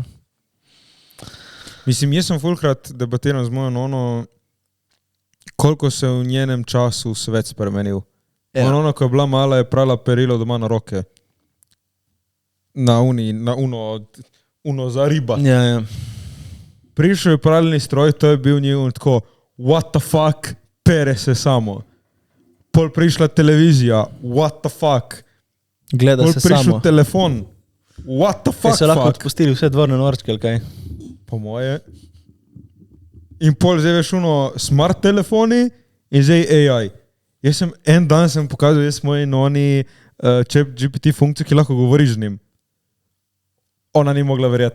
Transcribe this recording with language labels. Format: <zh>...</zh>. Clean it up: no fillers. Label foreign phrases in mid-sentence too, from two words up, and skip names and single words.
<sl>Mislim, jaz sem fulkrat debatiral z mojo nono, koliko se v njenem času svet spremenil. Ja. Moja nona, ko je bila mala, je prala perilo doma na roke. Na uno za riba. Ja, ja. Prišel je pralni stroj, to je bil njim tako,</sl> <en>what the fuck,</en> <sl>pere se samo. Pol prišla televizija,</sl> <en>what the fuck.</en> <sl>Gleda se samo. Pol prišel telefon,</sl> <en>what the fuck.</en> <sl>Kaj se lahko odpustili vse dvorne norčke, ali kaj? Po moje. In pol zdaj veš smart telefoni in zdaj AI. En dan sem pokazal, moji noni ChatGPT funkcijo, ki lahko govoriš z njim. Ona ni mogla verjeti.</sl>